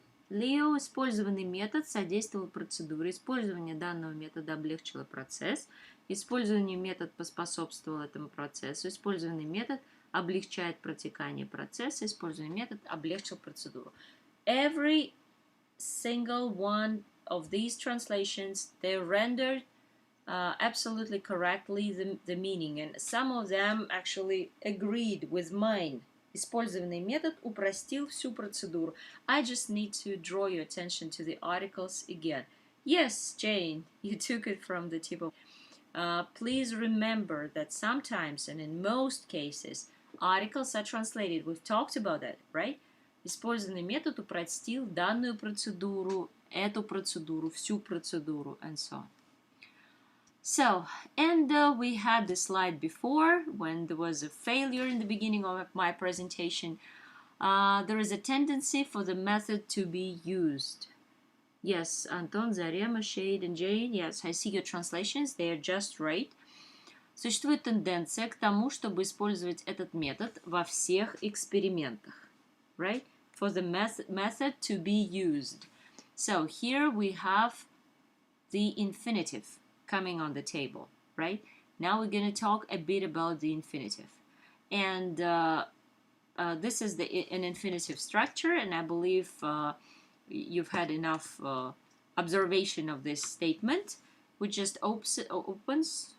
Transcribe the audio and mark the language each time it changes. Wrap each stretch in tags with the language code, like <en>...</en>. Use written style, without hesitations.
<ru>Лео, использованный метод содействовал процедуре. Использование данного метода облегчило процесс. Использование метод поспособствовал этому процессу. Использованный метод облегчает протекание процесса. Использованный метод облегчил процедуру.</ru> <en>Every single one of these translations, they rendered absolutely correctly the meaning, and some of them actually agreed with mine.</en> <ru>Использованный метод упростил всю процедуру.</ru> <en>I just need to draw your attention to the articles again. Yes, Jane, you took it from the tip of... please remember that sometimes, and in most cases, articles are translated. We've talked about that, right?</en> <ru>Использованный метод упростил данную процедуру, эту процедуру, всю процедуру,</ru> <en>and so on. So, and we had the slide before when there was a failure in the beginning of my presentation. There is a tendency for the method to be used. Yes, Anton, Zarema, Shade, and Jane. Yes, I see your translations. They are just right.</en> <ru>Существует тенденция к тому, чтобы использовать этот метод во всех экспериментах.</ru> <en>Right? For the method to be used. So here we have the infinitive coming on the table, right? Now we're going to talk a bit about the infinitive. And this is an infinitive structure, and I believe you've had enough observation of this statement, which just opens...</en>